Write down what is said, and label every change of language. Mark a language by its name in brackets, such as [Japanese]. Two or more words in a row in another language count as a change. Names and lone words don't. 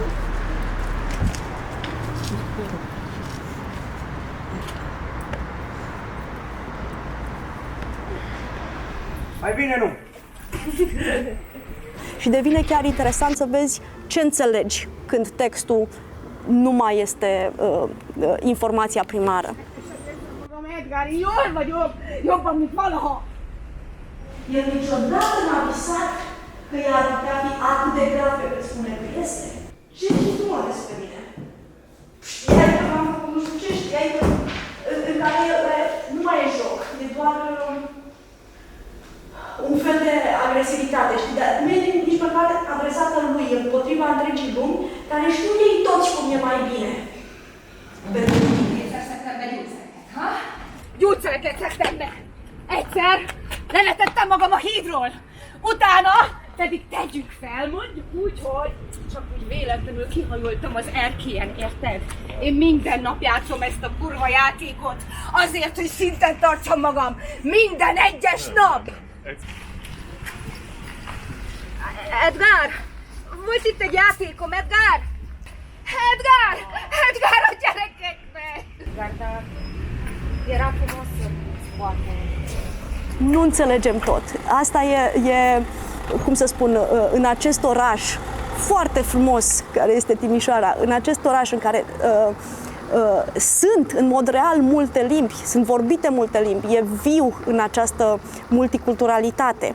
[Romanian] Mai bine nu! Și devine chiar interesant să vezi ce înțelegi când textul nu mai este informația primară. [Hungarian] Edgar, jól vagyok! Jobban, mint valaha! [Romanian] El niciodată n-a visat că ea ar putea fi atât de grav pe cât spune că este. Ce știi tu despre mine? Știai că m-am făcut nu știu ce, știai că în care nu mai e joc, e doar un fel de agresivitate, știi? Dar nu e nici măcar adresată lui, împotriva întregii lumi, care știu ei toți cum e mai bine. Pentru mine. [Hungarian] Gyógyszereket szedtem be! Egyszer levetettem magam a hídról, utána pedig tegyük fel, mondjuk úgy, hogy csak úgy véletlenül kihajoltam az erkélyen, érted? Én minden nap játszom ezt a kurva játékot, azért, hogy szinten tartsam magam, minden egyes nap! Edgar! Volt itt egy játékom, Edgar! Edgar! Edgar a gyerekeknek! [Romanian] Edgar, era frumos să poate. Nu înțelegem tot. Asta e, cum să spun, în acest oraș foarte frumos care este Timișoara, în acest oraș în care sunt în mod real multe limbi, sunt vorbite multe limbi, e viu în această multiculturalitate.